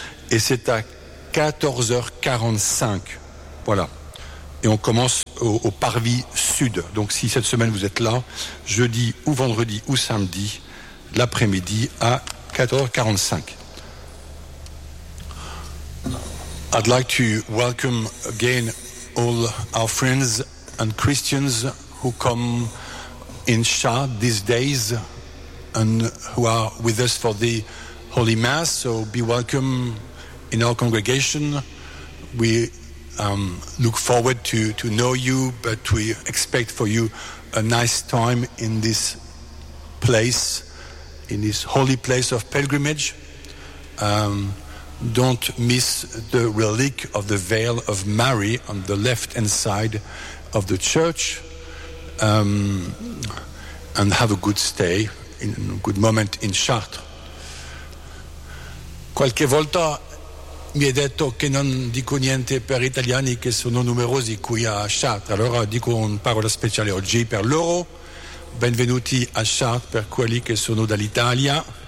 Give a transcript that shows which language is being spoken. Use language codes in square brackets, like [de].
[fr] Et c'est à 14h45. Voilà. Et on commence au parvis sud. Donc si cette semaine vous êtes là, jeudi ou vendredi ou samedi, l'après-midi à 14h45. [en] I'd like to welcome again all our friends and Christians who come in Chartres these days and who are with us for the Holy Mass. So be welcome in our congregation. We look forward to know you, but we expect for you a nice time in this place, in this holy place of pilgrimage. Don't miss the relic of the veil of Mary on the left hand side of the church, and have a good stay, in a good moment in Chartres. [it] Qualche volta mi è detto che non dico niente per italiani che sono numerosi qui a Chartres. Allora dico una parola speciale oggi per loro. Benvenuti a Chartres per quelli che sono dall'Italia.